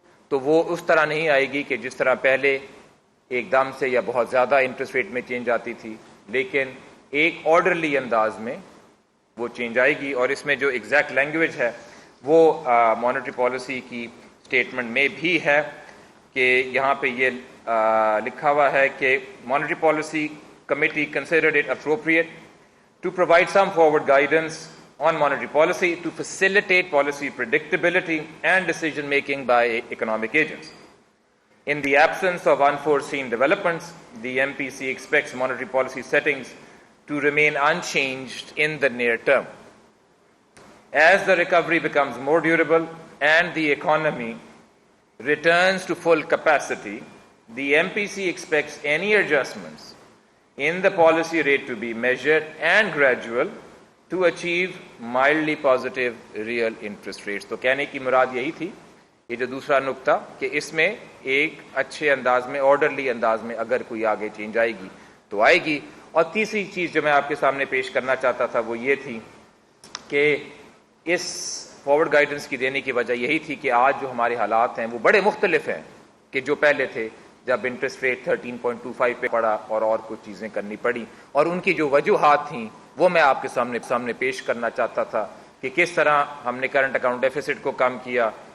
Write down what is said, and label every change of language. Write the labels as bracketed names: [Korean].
[Urdu] تو وہ اس طرح نہیں آئے گی کہ جس طرح پہلے ایک دم سے یا بہت زیادہ انٹرسٹ ریٹ میں چینج آتی تھی، لیکن ایک آرڈرلی انداز میں وہ چینج آئے گی۔ اور اس میں جو ایگزیکٹ لینگویج ہے وہ مانیٹری پالیسی کی اسٹیٹمنٹ میں بھی ہے کہ یہاں پہ یہ لکھا ہوا ہے کہ monetary policy committee [English] considered it appropriate to provide some forward guidance on monetary policy to facilitate policy predictability and decision making by economic agents. In the absence of unforeseen developments, the MPC expects monetary policy settings to remain unchanged in the near term. As the recovery becomes more durable and the economy returns to full capacity, the MPC expects any adjustments in the policy rate to be measured and gradual to achieve mildly positive real interest rates. [Urdu] تو کہنے کی مراد یہی تھی، یہ جو دوسرا نقطہ کہ اس میں ایک اچھے انداز میں آرڈرلی انداز میں اگر کوئی آگے چینج آئے گی تو آئے گی۔ اور تیسری چیز جو میں آپ کے سامنے پیش کرنا چاہتا تھا وہ یہ تھی کہ اس فارورڈ گائیڈنس کی دینے کی وجہ یہی تھی کہ آج جو ہمارے حالات ہیں وہ بڑے مختلف ہیں کہ جو پہلے تھے جب انٹرسٹ ریٹ 13.25 پہ پڑا اور کچھ چیزیں کرنی پڑی، اور ان کی جو وجوہات تھیں وہ میں آپ کے سامنے پیش کرنا چاہتا تھا کہ کس طرح ہم نے کرنٹ اکاؤنٹ ڈیفیسٹ کو کم کیا،